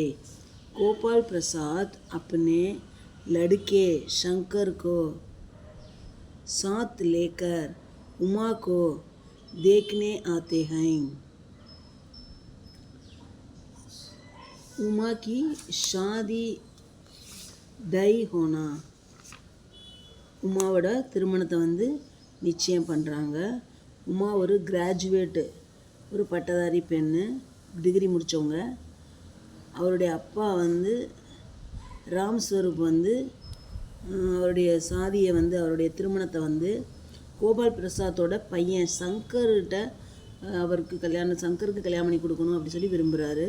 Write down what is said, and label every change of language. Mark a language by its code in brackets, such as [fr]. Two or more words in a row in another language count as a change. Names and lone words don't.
[hi] गोपाल प्रसाद अपने लड़के शंकर को साथ लेकर उमा को देखने आते हैं। उमा की शादी तय होना, [ta] உமாவோட திருமணத்தை வந்து நிச்சயம் பண்ணுறாங்க. உமா ஒரு கிராஜுவேட்டு, ஒரு பட்டதாரி பெண்ணு, டிகிரி முடித்தவங்க. அவருடைய அப்பா வந்து ராம்ஸ்வரூப் வந்து அவருடைய சாதியை வந்து அவருடைய திருமணத்தை வந்து கோபால் பிரசாத்தோட பையன் சங்கர்கிட்ட அவருக்கு சங்கருக்கு கல்யாணம் பண்ணி கொடுக்கணும் அப்படி சொல்லி விரும்புகிறாரு.